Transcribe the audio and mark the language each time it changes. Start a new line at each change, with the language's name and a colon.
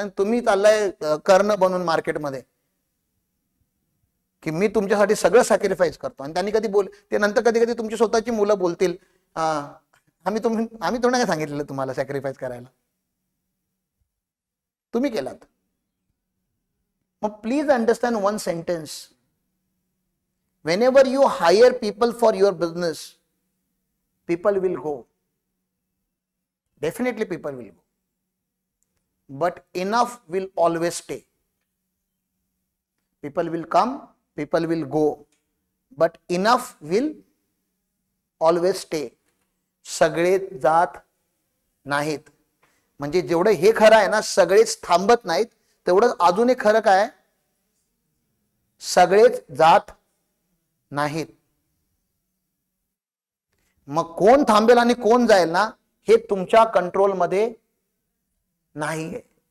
Marathi: आणि तुम्ही चाललाय कर्ण बनून मार्केटमध्ये की मी तुमच्यासाठी सगळं सॅक्रिफाईस करतो. आणि त्यांनी ते नंतर कधी तुमची स्वतःची मुलं बोलतील, आम्ही थोडं काय सांगितलेलं तुम्हाला सॅक्रिफाईस करायला, तुम्ही केलात.
English: मग please understand one sentence. whenever you hire people for your business, people will go. Definitely people will go. But enough will always stay. People will come, people will go. But enough will always stay.
Marathi: सगळे जात नाहीत. म्हणजे जेवढं हे खरं आहे ना, सगळेच थांबत नाहीत, तेवढं अजून एक खरं काय, सगळेच जात नाहीत. मग कोण थांबेल आणि कोण जाईल ना, हे तुमच्या कंट्रोल मध्ये नाहीये.